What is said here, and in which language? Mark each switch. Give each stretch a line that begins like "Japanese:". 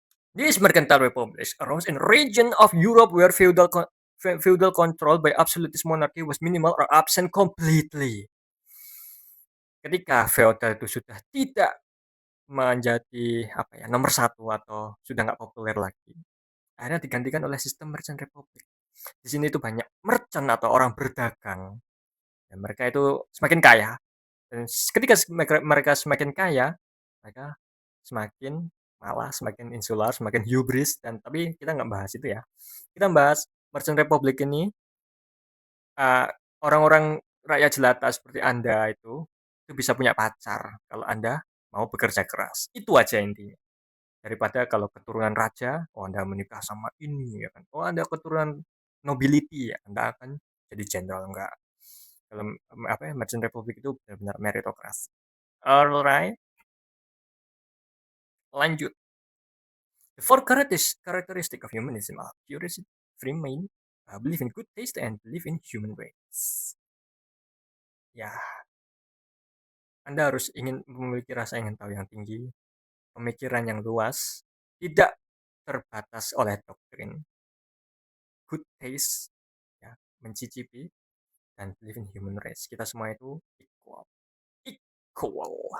English: This mercantile republic arose in region of Europe where feudal control by absolutist monarchy was minimal or absent completely.
Indonesian: Ketika feodal itu sudah tidak menjadi apa ya nomor satu atau sudah nggak populer lagi, akhirnya digantikan oleh sistem merchant republic. Di sini itu banyak merchant atau orang berdagang dan mereka itu semakin kaya. Dan ketika mereka semakin kaya, mereka semakin malah semakin insular, semakin hubris dan tapi kita nggak bahas itu ya. Kita bahas merchant republic ini uh, orang-orang rakyat jelata seperti Anda itu bisa punya pacar kalau Anda mau bekerja keras. Itu aja intinya. Daripada kalau keturunan raja, oh Anda menikah sama ini ya kan. Oh Anda keturunan nobility ya, Anda akan jadi jenderal enggak. Kalau apa ya, Merchant Republic itu benar-benar meritokrasi. Alright, lanjut.
English: The four characteristic of humanism are curiosity, free mind, belief in good taste, and belief in human rights.
Indonesian: Ya, Anda harus ingin memiliki rasa ingin tahu yang tinggi, pemikiran yang luas, tidak terbatas oleh doktrin, good taste, ya, mencicipi, dan
English: believe in human rights.
Indonesian: Kita semua itu equal. Equal.